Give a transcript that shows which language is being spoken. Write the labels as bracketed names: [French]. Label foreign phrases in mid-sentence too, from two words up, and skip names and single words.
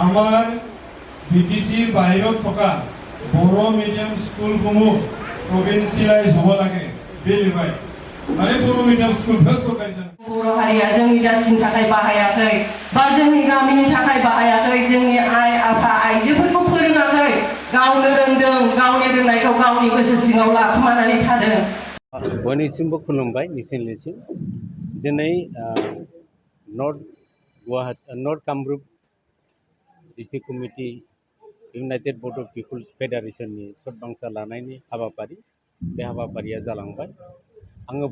[Assamese] আমাৰ বিটিচিৰ বাহিৰত থকা বড়ো [English] medium schools provincialise [Assamese] হ'ব লাগে [Bodo] बे लिरबाय माने बर' मिडियाम स्कुलखौ सरकारि बर' हारिया जोंनि जाथिनि थाखाय बाहायाखै बा जोंनि गामिनि थाखाय बाहायाखै जोंनि आइ आफा आइजोफोरखौ फोरोङाखै गावनो रोंदों गावनि रोंनायखौ गावनि गोसो सिङाव लाखुमानानै थादों। बयनिसिमबो खुलुमबाय नोंसिनिसिम दिनै नर्थ कामरुप डिस्ट्रिक्ट कमिटि इउनाइटेड बड' पिपुल्स फेडारेशननि सदबांसा लानायनि हाबाफारि बे हाबाफारिया जालांबाय आङो